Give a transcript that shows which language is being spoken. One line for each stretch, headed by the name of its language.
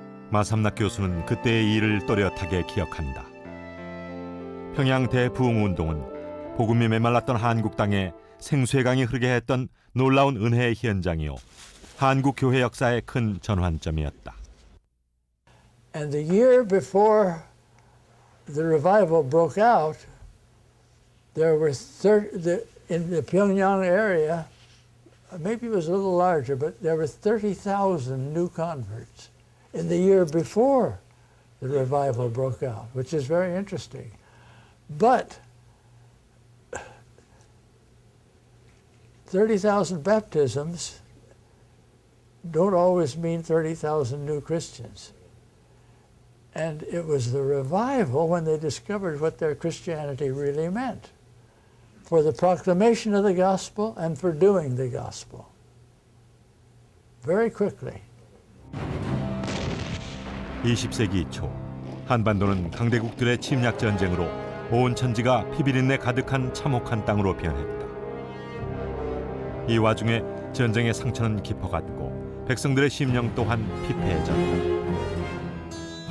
Korean: 마삼락 교수는 그때의 일을 또렷하게 기억한다. 평양 대부흥운동은 복음이 메말랐던 한국 땅에 생수의 강이 흐르게 했던 놀라운 은혜의 현장이요, 한국 교회 역사의 큰 전환점이었다.
English: And the year before the revival broke out, there were in the Pyongyang area, maybe it was a little larger, but there were 30,000 new converts in the year before the revival broke out, which is very interesting. But 30,000 baptisms don't always mean 30,000 new Christians. And it was the revival when they discovered what their Christianity really meant, for the proclamation of the gospel and for doing the gospel. Very quickly.
Korean: 20세기 초 한반도는 강대국들의 침략 전쟁으로 온 천지가 피비린내 가득한 참혹한 땅으로 변했다. 이 와중에 전쟁의 상처는 깊어갔고 백성들의 심령 또한 피폐해졌다.